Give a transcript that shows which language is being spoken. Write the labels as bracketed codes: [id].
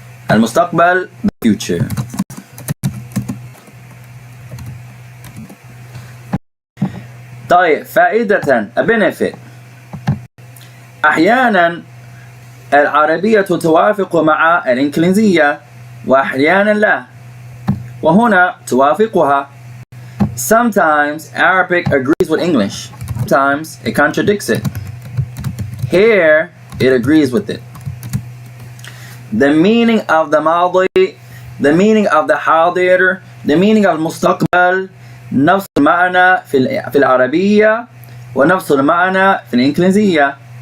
[en] المستقبل, the future. [ar] طيب فائدة, [en] a benefit. [ar] أحيانا العربية توافق مع الإنجليزية وأحيانا لا, وهنا توافقها. [en] Sometimes Arabic agrees with English, sometimes it contradicts it. Here it agrees with it. The meaning of the madi, the meaning of the hadir, the meaning of [ar] المستقبل نفس المعنى في العربية ونفس المعنى في الإنجليزية.